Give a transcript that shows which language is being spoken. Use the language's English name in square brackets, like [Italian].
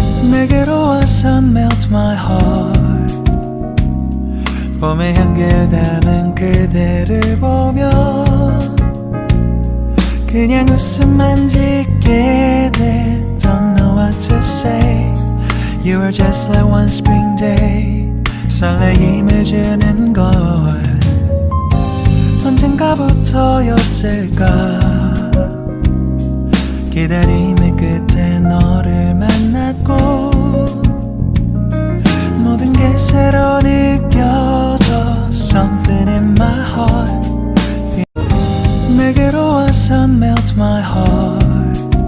[Korean] 내게로 와서 [English] melt my heart. [Korean] 봄의 향기를 담은 그대를 보며 그냥 웃음만 짓게 돼. [English] Don't know what to say. You are just like one spring day. [Korean] 설레임을 주는 걸 언젠가부터였을까. 기다림의 끝에 너를 만났고 모든 게 새로 느껴져. [English] Something in my heart. [Korean] 내게로 와서 [English] melt my heart.